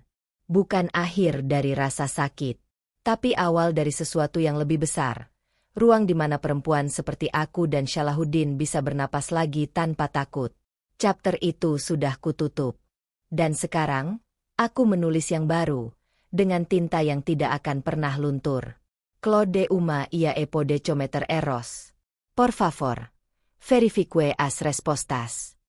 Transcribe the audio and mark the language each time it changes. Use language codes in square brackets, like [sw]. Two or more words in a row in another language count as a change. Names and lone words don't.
[id] Bukan akhir dari rasa sakit, tapi awal dari sesuatu yang lebih besar. Ruang di mana perempuan seperti aku dan Syalahuddin bisa bernapas lagi tanpa takut. Chapter itu sudah kututup. Dan sekarang, aku menulis yang baru, dengan tinta yang tidak akan pernah luntur. [pt] Claude uma ia e pode cometer erros. Por favor, verifique as respostas.